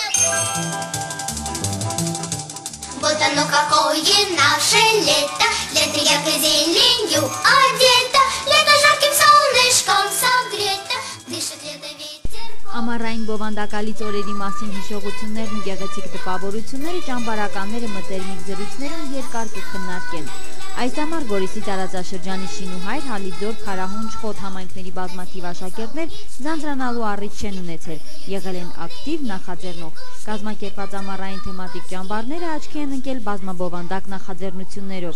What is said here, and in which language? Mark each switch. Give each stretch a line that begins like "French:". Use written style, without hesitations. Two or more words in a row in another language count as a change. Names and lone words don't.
Russian: Вот оно какое наше лето, лето яркой зеленью одето, лето жарким солнышком согрето, дышит лето ветер.
Armenian: Ամառային բովանդակալից օրերի մասին հիշողություններն ու գեղեցիկ տպավորությունները ճամբարականները մտերմիկ զրույցներում երկար կքննարկեն։ Այս ամառ Գորիսի տարածաշրջանի Շինուհայր, Հալիձոր, Քարահունչ, Խոտ համայնքների բազմաթիվ աշակերտներ ձանձրանալու առիթ չեն ունեցել, եղել են ակտիվ նախաձեռնող։ Կազմակերպված ամառային թեմատիկ ճամբարները աչքի են ընկել բազմաբովանդակ նախաձեռնություններով։